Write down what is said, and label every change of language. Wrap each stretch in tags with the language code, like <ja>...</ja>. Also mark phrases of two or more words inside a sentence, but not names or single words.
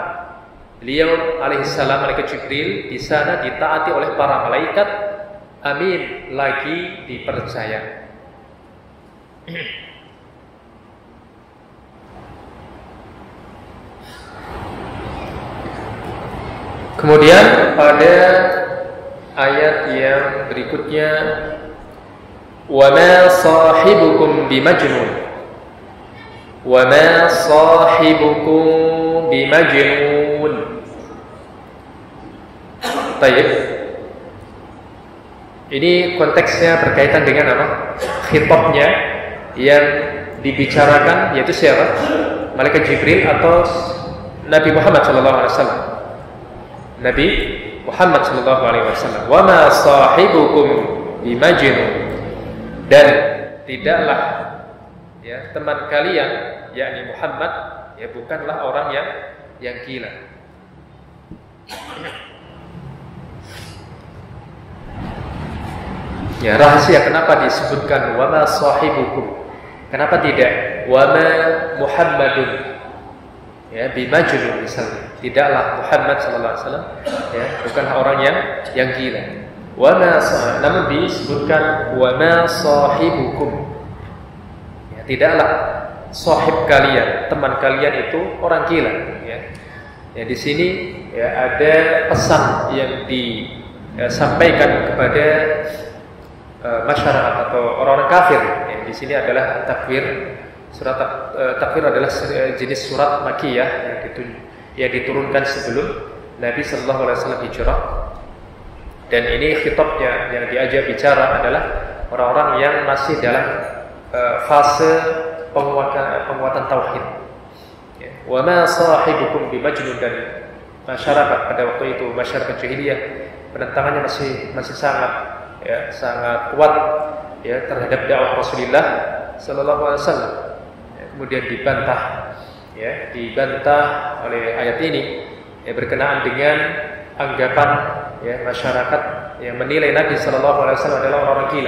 <id>Beliau alaihissalam, malaikat Jibril di sana ditaati oleh para malaikat, amin, lagi dipercaya. Kemudian pada ayat yang berikutnya,</id> <ar>وما صاحبكم بمجنون، وما صاحبكم بمجنون.</ar> <id>Baik. Ini konteksnya berkaitan dengan apa? Khitabnya yang dibicarakan yaitu siapa? Malaikat Jibril atau Nabi Muhammad SAW. Nabi Muhammad SAW.</id> <ar>وما صاحبكم بمجنون,</ar> <id>dan tidaklah ya teman kalian yakni Muhammad ya bukanlah orang yang gila. Ya, rahasia kenapa disebutkan</id> <ar>وما صاحبكم?</ar> <id>Kenapa tidak</id> <ar>وما محمد?</ar> <id>Ya, bimajnun misalnya. Tidaklah Muhammad</id> <ar>صلى الله عليه وسلم</ar> <id>ya, bukanlah orang yang gila.</id> <ar>وما</ar> <id>namun disebutkan</id> <ar>وما صاحبكم.</ar> <id>Ya, tidaklah sahib kalian, teman kalian itu orang gila ya. Ya, di sini ya ada pesan yang disampaikan kepada masyarakat atau orang-orang kafir. Ya, di sini adalah takfir. Surat takfir adalah jenis surat Makkiyah yang diturunkan sebelum Nabi</id> <ar>صلى الله عليه وسلم</ar> <id>hijrah. Dan ini khitabnya yang diajak bicara adalah orang-orang yang masih dalam fase penguatan tauhid. Ya.</id> <ar>وما صاحبكم بمجنون,</ar> <id>dan masyarakat pada waktu itu, masyarakat jahiliyah, penentangannya masih sangat kuat ya terhadap dakwah Rasulullah</id> <ar>صلى الله عليه وسلم.</ar> <id>Kemudian dibantah oleh ayat ini ya, berkenaan dengan anggapan ya masyarakat yang menilai Nabi</id> <ar>صلى الله عليه وسلم</ar> <id>adalah orang gila.</id>